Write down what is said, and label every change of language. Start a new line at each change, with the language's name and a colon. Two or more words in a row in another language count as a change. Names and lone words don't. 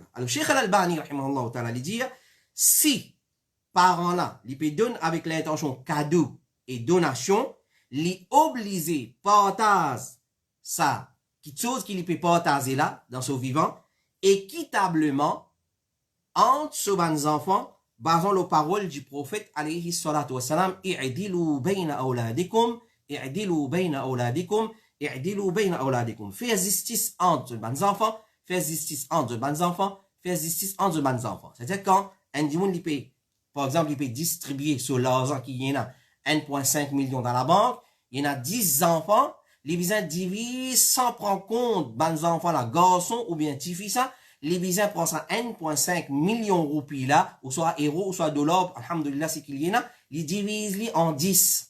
French: Alors, Cheikh Al-Albani,
Arabic: رحمه الله تعالى,
French: il dit, si parents là, ils peuvent donner avec l'intention cadeau et donation, les obliger partage ça, quelque chose qu'il peut partager là, dans son vivant, équitablement, entre ce enfants basant les paroles du prophète
Arabic: عليه الصلاة والسلام, اعدلوا بين أولادكم، اعدلوا بين أولادكم، اعدلوا بين أولادكم.
French: Faites justice entre les enfants, faites justice entre les enfants, faites justice entre les enfants. C'est-à-dire quand un dimanche, par exemple, il peut distribuer sur l'argent qu'il y en a 1,5 million dans la banque, il y en a 10 enfants, les bisins divisent sans prendre compte les enfants, la garçon ou bien petit fils, les bisins prennent ça 1,5 million de roupies là, ou soit euros, ou soit dollars, alhamdulillah, c'est qu'il y en a, ils divisent en 10.